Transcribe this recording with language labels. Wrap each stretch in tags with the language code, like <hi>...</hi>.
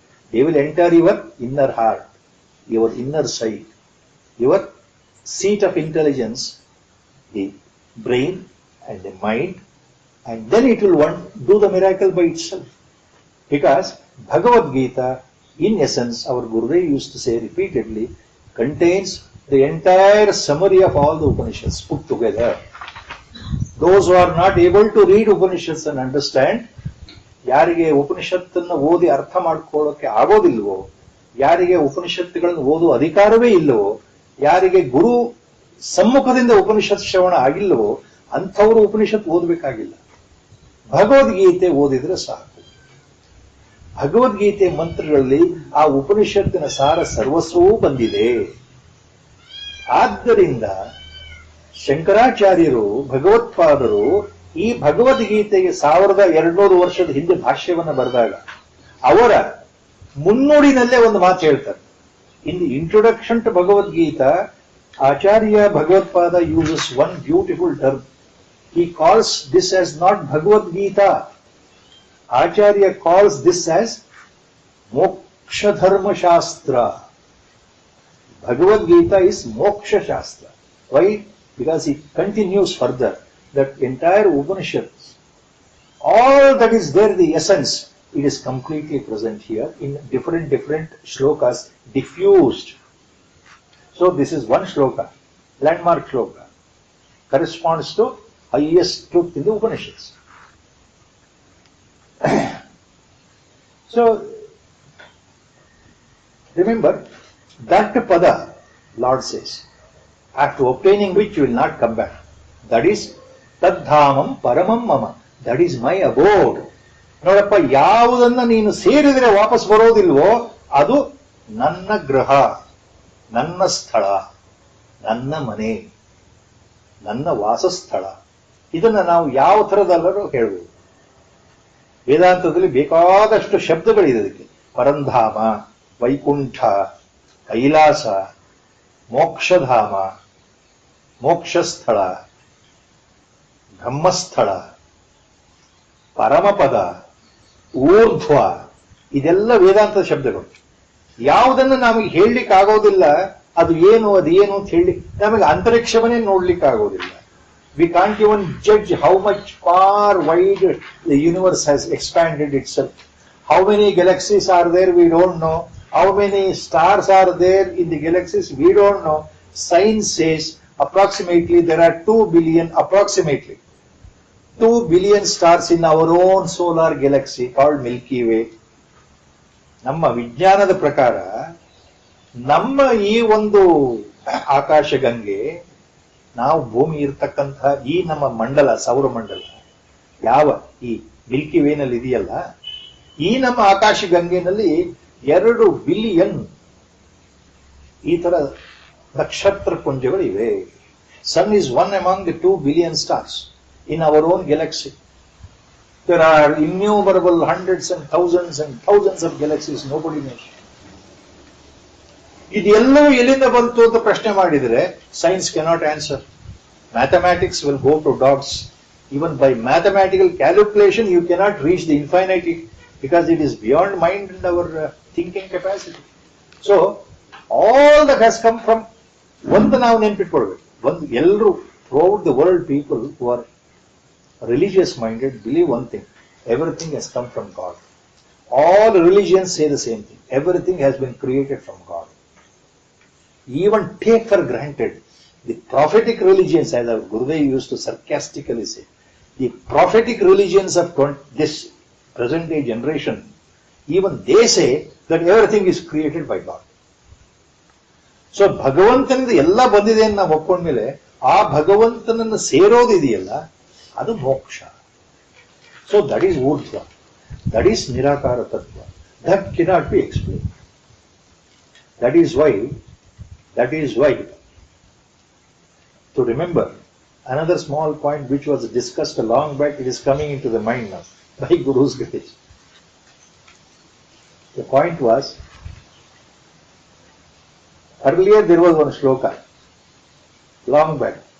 <en>They will enter your inner heart, your inner sight, your seat of intelligence, the brain and the mind, and then it will do the miracle by itself. Because Bhagavad Gita, in essence, our Gurudev used to say repeatedly, contains the entire summary of all the Upanishads put together. Those who are not able to read Upanishads and understand,</en> <kn>ಯಾರಿಗೆ ಉಪನಿಷತ್ತನ್ನು ಓದಿ ಅರ್ಥ ಮಾಡ್ಕೊಳ್ಳೋಕೆ ಆಗೋದಿಲ್ವೋ, ಯಾರಿಗೆ ಉಪನಿಷತ್ತುಗಳನ್ನು ಓದುವ ಅಧಿಕಾರವೇ ಇಲ್ಲವೋ, ಯಾರಿಗೆ ಗುರು ಸಮ್ಮುಖದಿಂದ ಉಪನಿಷತ್ ಶ್ರವಣ ಆಗಿಲ್ಲವೋ, ಅಂಥವರು ಉಪನಿಷತ್ ಓದಬೇಕಾಗಿಲ್ಲ. ಭಗವದ್ಗೀತೆ ಓದಿದ್ರೆ ಸಾಕು. ಭಗವದ್ಗೀತೆ ಮಂತ್ರಗಳಲ್ಲಿ ಆ ಉಪನಿಷತ್ತಿನ ಸಾರ ಸರ್ವಸ್ವವೂ ಬಂದಿದೆ. ಆದ್ದರಿಂದ ಶಂಕರಾಚಾರ್ಯರು, ಭಗವತ್ಪಾದರು ಈ ಭಗವದ್ಗೀತೆಗೆ 1200 ವರ್ಷದ ಹಿಂದೆ ಭಾಷ್ಯವನ್ನು ಬರೆದಾಗ ಅವರ ಮುನ್ನುಡಿನಲ್ಲೇ ಒಂದು ಮಾತು ಹೇಳ್ತಾರೆ.</kn> <en>In the introduction to Bhagavad Gita, Acharya Bhagavatpada uses one beautiful term. He calls this as not Bhagavad Gita. Acharya calls this as Moksha Dharma Shastra. Bhagavad Gita is Moksha Shastra. Why? Because he continues further that entire Upanishads, all that is there, the essence, it is completely present here in different shlokas, diffused. So this is one shloka, landmark shloka, corresponds to highest truth in the Upanishads. So remember, that pada, Lord says, after obtaining which you will not come back. That is</en> <sa>Tadhamam Paramam Mama.</sa> <en>That is my abode.</en> <kn>ನೋಡಪ್ಪ, ಯಾವುದನ್ನ ನೀನು ಸೇರಿದರೆ ವಾಪಸ್ ಬರೋದಿಲ್ವೋ ಅದು ನನ್ನ ಗೃಹ, ನನ್ನ ಸ್ಥಳ, ನನ್ನ ಮನೆ, ನನ್ನ ವಾಸಸ್ಥಳ. ಇದನ್ನ ನಾವು ಯಾವ ಥರದಲ್ಲರೂ ಹೇಳ್ಬೋದು. ವೇದಾಂತದಲ್ಲಿ ಬೇಕಾದಷ್ಟು ಶಬ್ದಗಳಿದೆ ಅದಕ್ಕೆ. ಪರಂಧಾಮ, ವೈಕುಂಠ, ಕೈಲಾಸ, ಮೋಕ್ಷಧಾಮ, ಮೋಕ್ಷಸ್ಥಳ, ಬ್ರಹ್ಮಸ್ಥಳ, ಪರಮಪದ, ಊರ್ಧ್ವ, ಇದೆಲ್ಲ ವೇದಾಂತದ ಶಬ್ದಗಳು. ಯಾವುದನ್ನು ನಮಗೆ ಹೇಳಲಿಕ್ಕೆ ಆಗೋದಿಲ್ಲ, ಅದು ಏನು ಅಂತ ಹೇಳಲಿಕ್ಕೆ, ನಮಗೆ ಅಂತರಿಕ್ಷವನ್ನೇ ನೋಡ್ಲಿಕ್ಕೆ ಆಗೋದಿಲ್ಲ.</kn> <en>We can't even judge how much far wide the universe has expanded itself. How many galaxies are there, we don't know. How many stars are there in the galaxies, we don't know. Science says approximately there are 2 billion, approximately 2 billion stars in our own solar galaxy called Milky Way.</en> <kn>ನಮ್ಮ ವಿಜ್ಞಾನದ ಪ್ರಕಾರ ನಮ್ಮ ಈ ಒಂದು ಆಕಾಶಗಂಗೆ, ನಾವು ಭೂಮಿ ಇರ್ತಕ್ಕಂತಹ ಈ ನಮ್ಮ ಮಂಡಲ, ಸೌರಮಂಡಲ, ಯಾವ ಈ ಮಿಲ್ಕಿ ವೇನಲ್ಲಿ ಇದೆಯಲ್ಲ, ಈ ನಮ್ಮ ಆಕಾಶಗಂಗೆನಲ್ಲಿ 2 ಬಿಲಿಯನ್ ಈ ತರ ನಕ್ಷತ್ರ ಪುಂಜಗಳಿವೆ.</kn> <en>Sun is one among the 2 billion stars in our own galaxy. There are innumerable hundreds and thousands of galaxies, nobody knows.</en> <kn>ಇದೆಲ್ಲವೂ ಎಲ್ಲಿಂದ ಬಂತು ಅಂತ ಪ್ರಶ್ನೆ ಮಾಡಿದರೆ science</kn> <en>cannot answer. Mathematics will go to dogs. Even by mathematical calculation you cannot reach the infinity, because it is beyond mind and our thinking capacity. So all that has come from,</en> <kn>ಒಂದು ನಾವು ನೆನಪಿಟ್ಕೊಳ್ಬೇಕು, ಒಂದು ಎಲ್ಲರೂ</kn> <en>throughout the world, people who are religious minded believe one thing: everything has come from God. All religions say the same thing: everything has been created from God. Even take for granted the prophetic religions, as our Gurudev used to sarcastically say, the prophetic religions of this present day generation, even they say that everything is created by God.</en> <kn>So ಭಗವಂತನಿಂದ ಎಲ್ಲ ಬಂದಿದೆ ಅಂತ ನಾವು ಒಪ್ಕೊಂಡ್ಮೇಲೆ ಆ ಭಗವಂತನನ್ನು ಸೇರೋದಿದೆಯಲ್ಲ, ಅದು ಮೋಕ್ಷ.</kn> <en>So that is ಊರ್ಧ್ವ, that is ನಿರಾಕಾರ ತತ್ವ. That cannot be explain. That is why to remember another small point which was discussed a long back, it is coming into the mind now by Guru's grace. The point was, earlier there was one shloka, long back.</en>